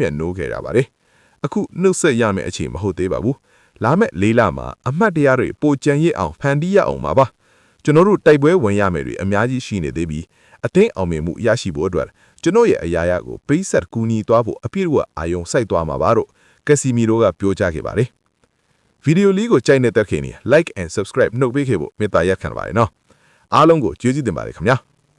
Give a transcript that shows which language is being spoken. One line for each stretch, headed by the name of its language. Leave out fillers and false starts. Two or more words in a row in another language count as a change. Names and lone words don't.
Burmese: တ်နိုးခဲ့ရပါတယ်အခုနှုတ်ဆက်ရမယ့်အချိန်မဟုတ်သေးပါဘူးလာမယ့်၄လမှာအမှတ်တရတွေပိုကြံရစ်အောင်ဖန်တီးရအောင်ပါကျွန်တော်တို့တိုက်ပွဲဝင်ရမယ်တွေအများကြီးရှိနေသေးပြီးအသင်းအောင်မြင်မှုရရှိဖို့အတွက်ကျွန်တော်ရဲ့အရာရကိုပေးဆက်ကူညီသွားဖို့အပြည့်အဝအာရုံစိုက်သွားမှာပါလို့ကက်ဆီမီရိုကပြောကြားခဲ့ပါတယ်ဗီဒီယိုလေးကိုကြိုက်နေတဲ့ခင်
English: like and subscribe
Burmese: နှုတ်ပေးခဲ့ဖို့မေတ္တာရပ်ခံပါတယ်နော်အားလုံးကိုကျေးဇူးတင်ပါတယ်ခင်ဗျာ